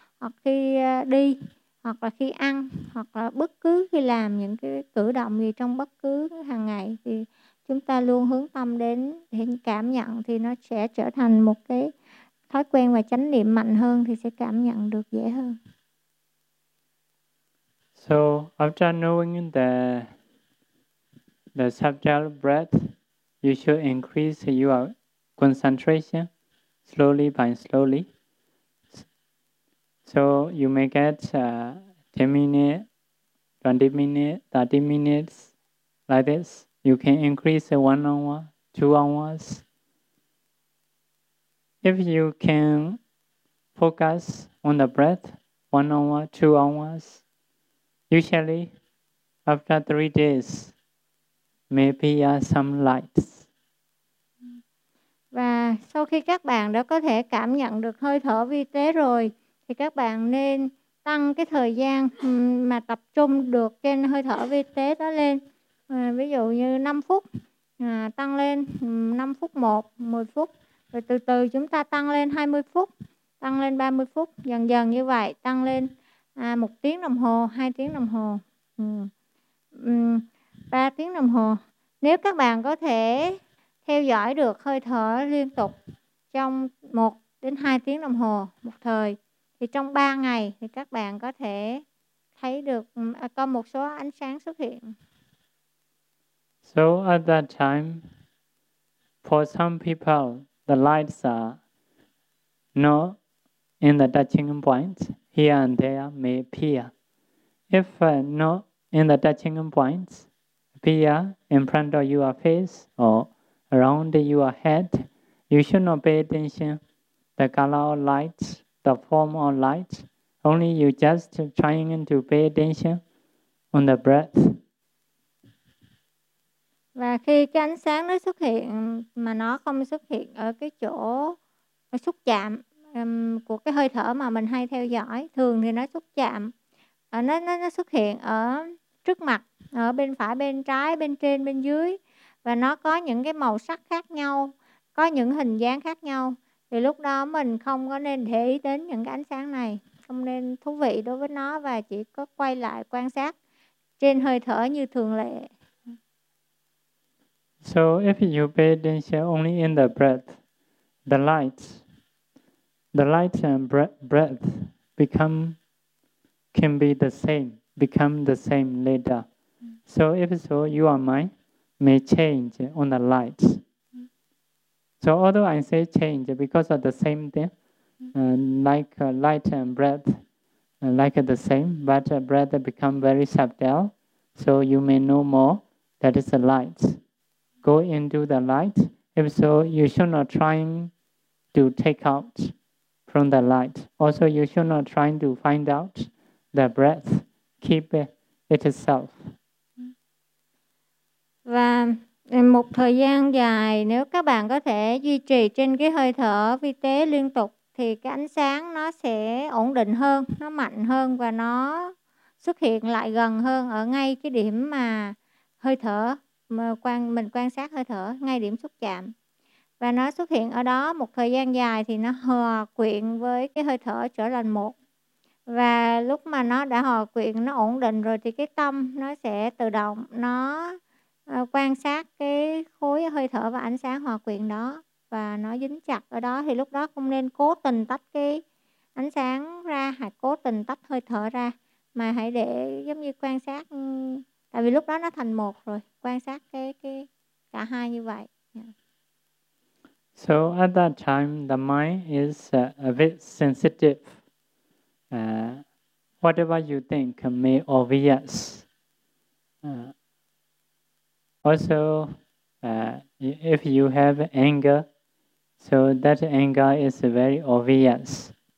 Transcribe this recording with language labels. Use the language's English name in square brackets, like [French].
[Vietnamese] Hoặc khi đi, hoặc là khi ăn, hoặc là bất cứ khi làm những cái cử động gì trong bất cứ hàng ngày, thì chúng ta luôn hướng tâm đến để cảm nhận, thì nó sẽ trở thành một cái thói quen và chánh niệm mạnh hơn, thì sẽ cảm nhận được dễ hơn. [English] So after knowing the subtle breath, you should increase your concentration slowly by slowly. So you may get 10 minutes, 20 minutes, 30 minutes like this. You can increase 1 hour, 2 hours. If you can focus on the breath 1 hour, 2 hours, usually after 3 days, may appear some lights. [Vietnamese] Và sau khi các bạn đã có thể cảm nhận được hơi thở vi tế rồi, thì các bạn nên tăng cái thời gian mà tập trung được trên hơi thở vi tế đó lên. Ví dụ như 5 phút, tăng lên 5 phút 1, 10 phút. Rồi từ từ chúng ta tăng lên 20 phút, tăng lên 30 phút. Dần dần như vậy, tăng lên 1 tiếng đồng hồ, 2 tiếng đồng hồ, 3 tiếng đồng hồ. Nếu các bạn có thể theo dõi được hơi thở liên tục trong 1 đến 2 tiếng đồng hồ một thời, thì trong 3 ngày thì các bạn có thể thấy được có một số ánh sáng xuất hiện. [English] So at that time, for some people, the lights are not in the touching point, here and there may appear. If not in the touching point, appear in front of your face or around your head, you should not pay attention to the color of light, the form of light. Only you just trying to pay attention on the breath. [Vietnamese] Và khi cái ánh sáng nó xuất hiện mà nó không xuất hiện ở cái chỗ xúc chạm của cái hơi thở mà mình hay theo dõi, thường thì nó xúc chạm, nó xuất hiện ở trước mặt, ở bên phải, bên trái, bên trên, bên dưới, và nó có những cái màu sắc khác nhau, có những hình dáng khác nhau, thì lúc đó mình không có nên để ý đến những cái ánh sáng này, không nên thú vị đối với nó và chỉ có quay lại quan sát trên hơi thở như thường lệ. [English] So if you pay attention only in the breath, the light and breath become the same later. So if so, your mind may change on the light. So although I say change because of the same thing, like light and breath, like the same, but breath become very subtle, so you may know more that is the light. Go into the light. If so, you should not try to take out from the light. Also, you should not try to find out the breath. Keep it itself. [Vietnamese] Và một thời gian dài, nếu các bạn có thể duy trì trên cái hơi thở vi tế liên tục, thì cái ánh sáng nó sẽ ổn định hơn, nó mạnh hơn và nó xuất hiện lại gần hơn ở ngay cái điểm mà hơi thở. Mình quan sát hơi thở ngay điểm xúc chạm. Và nó xuất hiện ở đó một thời gian dài thì nó hòa quyện với cái hơi thở trở thành một. Và lúc mà nó đã hòa quyện, nó ổn định rồi thì cái tâm nó sẽ tự động nó quan sát cái khối hơi thở và ánh sáng hòa quyện đó. Và nó dính chặt ở đó thì lúc đó không nên cố tình tách cái ánh sáng ra hay cố tình tách hơi thở ra. Mà hãy để giống như quan sát. Tại vì lúc đó nó thành một rồi, quan sát cái cả hai như vậy. [English] So at that time, the mind is a bit sensitive. Whatever you think may obvious. Also, if you have anger, so that anger is very obvious.